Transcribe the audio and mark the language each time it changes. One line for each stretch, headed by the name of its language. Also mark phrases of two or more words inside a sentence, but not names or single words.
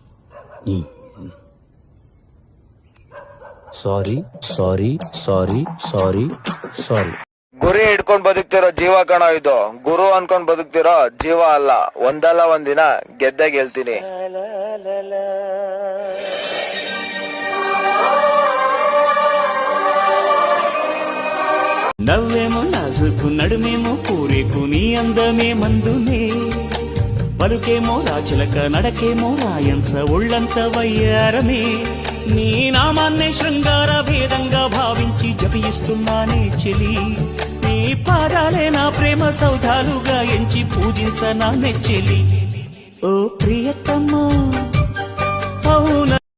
English: sorry sorry sorry sorry sorry
Kannada: ಗುರಿ ಹಿಡ್ಕೊಂಡ್ ಬದುಕ್ತಿರೋ ಜೀವ ಕಣ ಇದು. ಗುರು ಅನ್ಕೊಂಡ್ ಬದುಕ್ತಿರೋ ಜೀವ ಅಲ್ಲ. ಒಂದಲ್ಲ ಒಂದಿನ ಗೆದ್ದೆ ಗೆಲ್ತೀನಿ.
Telugu: నవ్వేమో నాజుకు నడుమేమో పూరేకు నీ అందమే మందునే పలుకేమో రాచులక నడకేమో రాయంస ఒళ్ళంత వయ్యారమే నీ నామాన్నే శృంగార భేదంగా భావించి జపిస్తున్నానే చెలి నీ పాదాలే నా ప్రేమ సౌధాలుగా ఎంచి పూజించనా నెచ్చెలి ఓ ప్రియతమ్మా అవునా